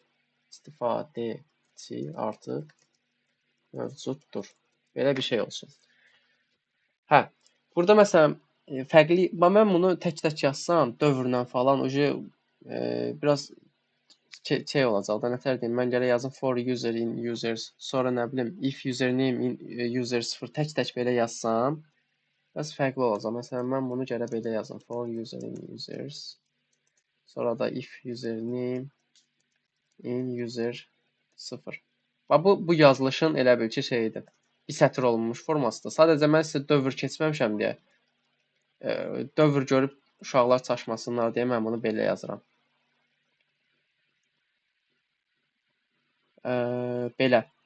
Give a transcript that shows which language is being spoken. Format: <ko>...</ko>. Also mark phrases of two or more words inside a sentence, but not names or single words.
<az>İstifadəçi artıq mövcuddur. Belə bir şey olsun. Hə, burada məsələn fərqli, mən bunu tək-tək yazsam, dövrlə falan biraz şey olacaq da, nətər deyim, mən gərək yazım</az> <en>for user in users,</en> <az>sonra nə bilim,</az> <en>if username in user 0</en> <az>tək-tək belə yazsam, biraz fərqli olacaq. Məsələn, mən bunu gərək belə yazım,</az> <en>for user in users,</en> <az>sonra da</az> <en>if username in user 0.</en> <az>Və bu yazılışın elə bil ki şeydir, bir sətr olunmuş formasıdır. Sadəcə mən sizə dövr keçməmişəm deyə, dövr görüb uşaqlar çaşmasınlar deyə mən bunu belə yazıram. Belə.</az>